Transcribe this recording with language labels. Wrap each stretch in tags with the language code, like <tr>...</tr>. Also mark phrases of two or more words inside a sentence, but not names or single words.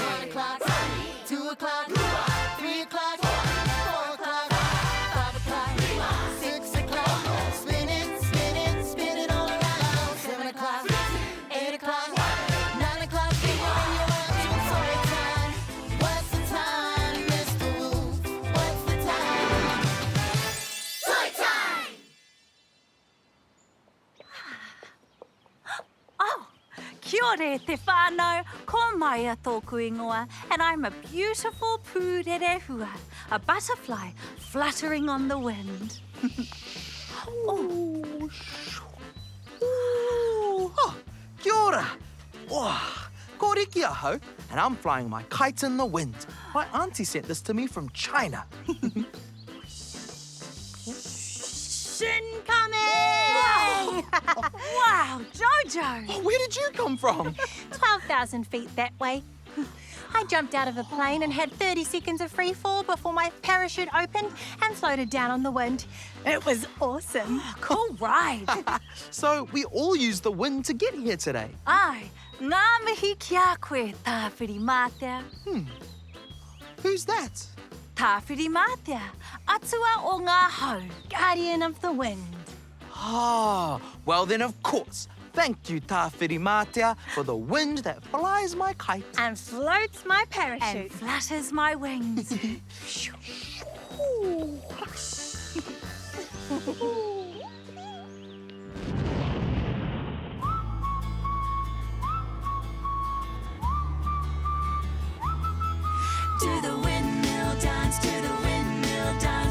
<en>1 o'clock, 2 o'clock, 3 o'clock, 4 o'clock, 5 o'clock, 6 o'clock. Spin it, spin it, spin it all around. 7 o'clock, 8 o'clock, 9 o'clock. Figure in your mind to toy time. What's the time, Mr. Wolf? What's the time? Toy time!</en> <mi>Oh, kia ora e te whānau, ko mai a tōku ingoa,</mi> <en>and I'm a beautiful</en> <mi>pūrere hua,</mi> <en>a butterfly fluttering on the wind.</en> <mi>Ooh, oh, kia ora. Oh, ko riki ahau,</mi> <en>and I'm flying my kite in the wind. My auntie sent this to me from China. Shin coming! Wow, Jojo! Oh, where did you come from? 12,000 feet that way. I jumped out of a plane and had 30 seconds of free fall before my parachute opened and floated down on the wind. It was awesome. Cool ride. So we all used the wind to get here today.</en> <mi>Ai, ngā mihi kia koe, Tāwhiri Mātea.</mi> <en>Who's that?</en> <mi>Tāwhiri Mātea, atua o ngā hau.</mi> <en>Guardian of the wind. Ah, well then of course. Thank you, Tāwhiri Mātea, for the wind that flies my kite. And floats my And parachute. flutters my wings. Do the windmill dance, do the windmill dance.</en>